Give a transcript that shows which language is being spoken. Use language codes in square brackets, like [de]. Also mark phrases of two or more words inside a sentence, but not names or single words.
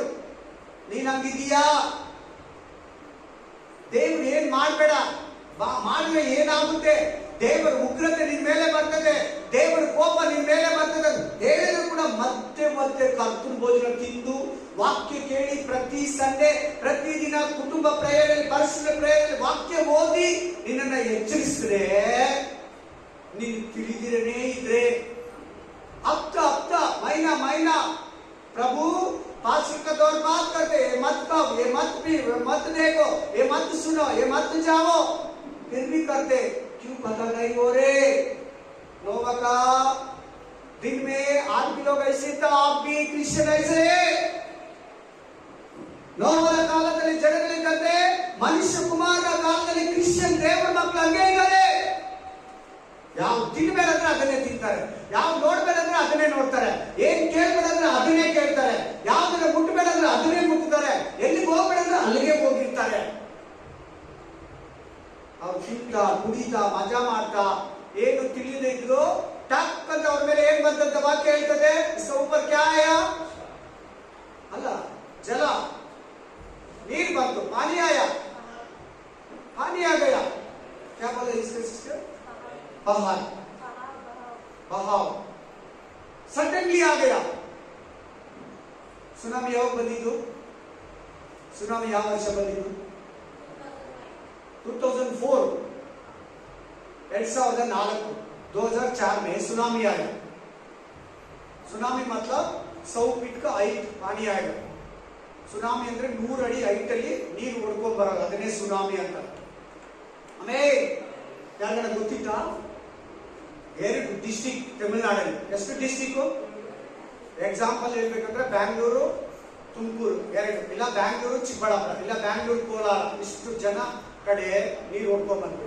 [kn] ನೀನ್ ಹಂಗಿದೀಯಾ? ದೇವ್ರು ಏನ್ ಮಾಡ್ಬೇಡ, ಮಾಡಿದ್ರೆ ಏನಾಗುತ್ತೆ, ದೇವರ ಉಗ್ರತೆ ನಿನ್ ಮೇಲೆ ಬರ್ತದೆ, ದೇವರ ಕೋಪ ನಿನ್ ಮೇಲೆ ಬರ್ತದೆ ಹೇಳಿದ್ರು ಕೂಡ ಮತ್ತೆ ಮತ್ತೆ ಕರ್ತನ ಭೋಜನ ತಿಂದು ವಾಕ್ಯ ಕೇಳಿ ಪ್ರತಿ ಸಂಡೆ ಪ್ರತಿದಿನ ಕುಟುಂಬ ಪ್ರೇಯರಲ್ಲಿ ಪರಿಶುದ್ಧ ಪ್ರೇಯರಲ್ಲಿ ವಾಕ್ಯ ಓದಿ ನಿನ್ನನ್ನ ಎಚ್ಚರಿಸಿದ್ರೆ, ನೀನು ತಿಳಿದಿರನೇ ಇದ್ರೆ [hi] हफ्ता हफ्ता महीना महीना प्रभु पास्टर का दौर बात करते, ये मत खाओ, ये मत पी, ये मत देखो, ये मत सुनो, ये मत जाओ, फिर भी करते. क्यों पता नहीं हो रहे? नोवा का दिन में आदमी लोग ऐसे था, आप भी क्रिश्चियन ऐसे. [kn] ನೋವನ ಕಾಲದಲ್ಲಿ ಜನಗಳಿದ್ದಂತೆ ಮನುಷ್ಯ ಕುಮಾರನ ಕಾಲದಲ್ಲಿ ಕ್ರಿಶ್ಚಿಯನ್ ದೇವರ ಮಕ್ಕಳು ಹಂಗೆ ಇದ್ದಾರೆ. ಯಾವ ತಿನ್ಬೇಡಂದ್ರೆ ಅದನ್ನೇ ತಿಂತಾರೆ, ಯಾವ ನೋಡ್ಬೇಡಂದ್ರೆ ಅದನ್ನೇ ನೋಡ್ತಾರೆ, ಏನ್ ಕೇಳ್ಬೇಡಂದ್ರೆ ಅದನ್ನೇ ಕೇಳ್ತಾರೆ, ಯಾವ್ದನ್ನ ಮುಟ್ಟಬೇಡಂದ್ರೆ ಅದನ್ನೇ ಮುಟ್ತಾರೆ, ಎಲ್ಲಿಗೆ ಹೋಗ್ಬೇಡಂದ್ರೆ ಅಲ್ಲಿಗೆ ಹೋಗಿರ್ತಾರೆ. ಅವ್ರು ತಿಂತಾ ಕುಡಿತಾ ಮಜಾ ಮಾಡ್ತಾ ಏನು ತಿಳಿಯದೇ ಇದ್ರು ಟಕ್ ಅಂತ ಅವ್ರ ಮೇಲೆ ಏನ್ ಬಂದಂತ ವಾಕ್ಯ ಹೇಳ್ತದೆ, ಸೂಪರ್ ಕ್ಯಾಯ ಅಲ್ಲ ಜಲ ನೀರು ಬಂತು, [hi] पानी आया, पानी आ गया, क्या बोले इसके सिस्टर, बहाव, बहाव सडनली आ गया. [kn] ಸುನಾಮಿ ಯಾವಾಗ ಬಂದಿದ್ದು? ಸುನಾಮಿ ಯಾವ ವರ್ಷ ಬಂದಿದ್ದು? [hi] 2004, 2004, 2004 में सुनामी आया. सुनामी मतलब 100 फीट का हाइट पानी आएगा. [kn] ಸುನಾಮಿ ಅಂದ್ರೆ 100 ಅಡಿ ಹೈಟ್ ಅಲ್ಲಿ ನೀರು ಹೊಡ್ಕೊಂಡ್ ಬರೋದು, ಅದನ್ನೇ ಸುನಾಮಿ ಅಂತ. ಆಮೇಲೆ ಯಾರಿಗಾರ ಗೊತ್ತಿತ್ತಾ? 2 ಡಿಸ್ಟ್ರಿಕ್ಟ್ ತಮಿಳುನಾಡಲ್ಲಿ. ಎಷ್ಟು ಡಿಸ್ಟ್ರಿಕ್ಟ್? ಎಕ್ಸಾಂಪಲ್ ಹೇಳ್ಬೇಕಂದ್ರೆ ಬ್ಯಾಂಗ್ಳೂರು ತುಮಕೂರು 2, ಇಲ್ಲ ಬ್ಯಾಂಗ್ಳೂರು ಚಿಕ್ಕಬಳ್ಳಾಪುರ, ಇಲ್ಲ ಬ್ಯಾಂಗ್ಳೂರು ಕೋಲಾರ, ಇಷ್ಟು ಜನ ಕಡೆ ನೀರು ಹೊಡ್ಕೊಂಡ್ ಬಂದ್ರು.